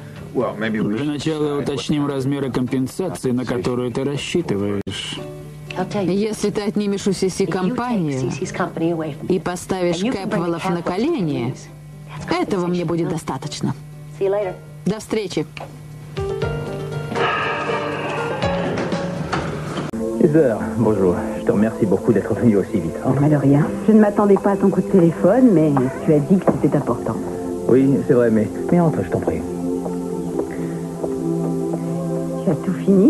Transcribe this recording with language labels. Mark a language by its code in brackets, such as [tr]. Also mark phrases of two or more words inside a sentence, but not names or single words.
[ru] Для начала уточним размеры компенсации, на которую ты рассчитываешь. Если ты отнимешь у Сиси компанию и поставишь Кэпвеллов на колени, этого мне будет достаточно. До встречи. [fr] Heather, bonjour. Je te remercie beaucoup d'être venu aussi vite. Mais de rien. Je ne m'attendais pas à ton coup de téléphone, mais tu as dit que c'était important. Oui, c'est vrai, mais entre, je t'en prie. Tu as tout fini?